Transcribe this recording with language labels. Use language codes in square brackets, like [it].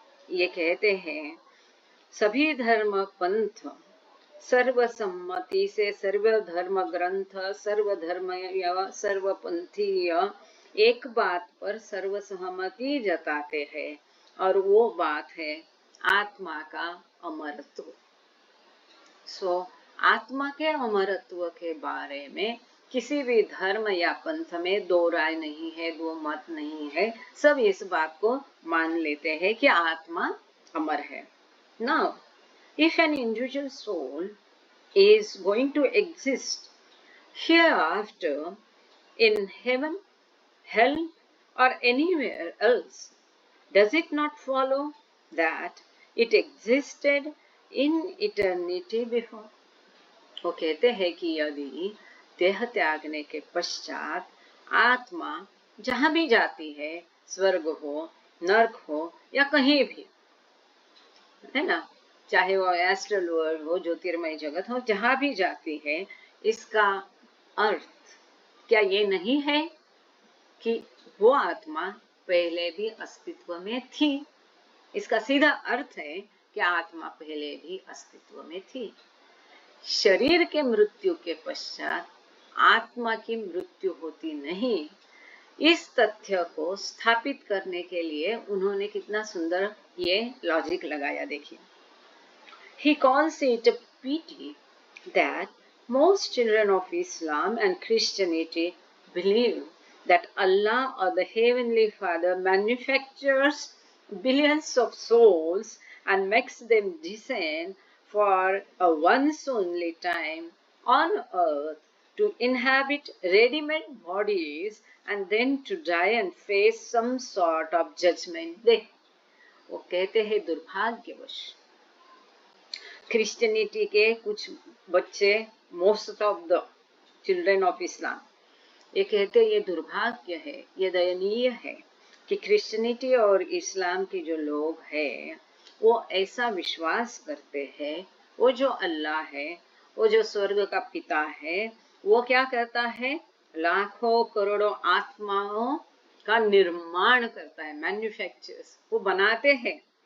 [hi] ये कहते हैं सभी धर्म पंथ सर्वसम्मति से, सर्वधर्म ग्रंथ, सर्वधर्मीय, सर्वपंथीय एक बात पर सर्वसहमति जताते हैं, और वो बात है आत्मा का अमरत्व। आत्मा के अमरत्व के बारे में किसी भी धर्म या पंथ में दो राय नहीं है, दो मत नहीं है। सब इस बात को मान लेते हैं कि आत्मा अमर है। [en] Now, if an individual soul is going to exist hereafter in heaven, hell, or anywhere else, does it not follow that it existed in eternity before? [hi] वो कहते हैं कि यदि देह त्यागने के पश्चात आत्मा जहां भी जाती है, स्वर्ग हो, नरक हो या कहीं भी, है ना, चाहे वो एस्ट्रल वर्ल्ड हो, ज्योतिर्मय जगत हो, जहां भी जाती है, इसका अर्थ क्या ये नहीं है कि वो आत्मा पहले भी अस्तित्व में थी? इसका सीधा अर्थ है कि आत्मा पहले भी अस्तित्व में थी। शरीर के मृत्यु के पश्चात आत्मा की मृत्यु होती नहीं। इस तथ्य को स्थापित करने के लिए उन्होंने कितना सुंदर ये लॉजिक लगाया, देखिए। [en] He calls it a pity that most children of Islam and Christianity believe that Allah or the Heavenly Father manufactures billions of souls and makes them descend for a once only time on earth to inhabit ready-made bodies and then to die and face some sort of judgment day. [hi] वो कहते हैं दुर्भाग्यवश Christianity के कुछ बच्चे, [en] most of the children of Islam, [hi] ये कहते हैं ये दुर्भाग्य है, ये दयनीय है कि क्रिश्चियनिटी और इस्लाम के जो लोग हैं वो ऐसा विश्वास करते हैं, वो जो अल्लाह है, वो जो स्वर्ग का पिता है, वो क्या करता है, लाखों करोड़ों आत्माओं का निर्माण करता है, मैन्युफैक्चर्स, वो बनाते हैं